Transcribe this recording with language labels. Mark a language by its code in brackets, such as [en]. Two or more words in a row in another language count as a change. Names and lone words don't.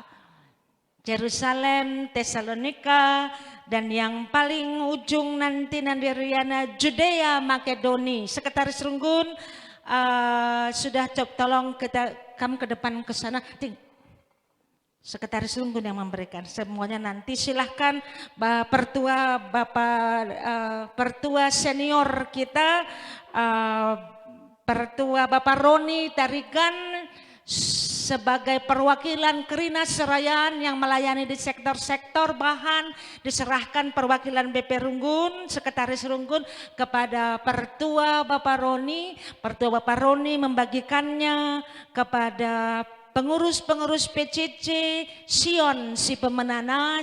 [id] Jerusalem, Tesalonika, dan yang paling ujung nanti Riana, Judea, Makedoni. Sekretaris Runggun sudah tolong kamu ke depan ke sana. Sekretaris Runggun yang memberikan semuanya nanti. Silahkan pertua senior kita, pertua Bapak Roni Tarigan, sebagai perwakilan Kerina Serayan yang melayani di sektor-sektor bahan, diserahkan perwakilan BP Runggun, Sekretaris Runggun kepada Pertua Bapak Roni. Pertua Bapak Roni membagikannya kepada pengurus-pengurus PCC Sion si Pemenana.